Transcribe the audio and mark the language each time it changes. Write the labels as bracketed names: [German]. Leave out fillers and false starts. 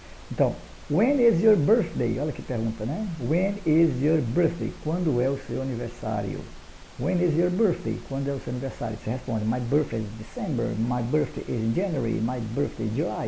[Portuguese] Então, [English] when is your birthday? [Portuguese] Olha que pergunta, né? [English] When is your birthday? [Portuguese] Quando é o seu aniversário? [English] When is your birthday? [Portuguese] Quando é o seu aniversário? Você responde, [English] my birthday is December, my birthday is in January, my birthday is July.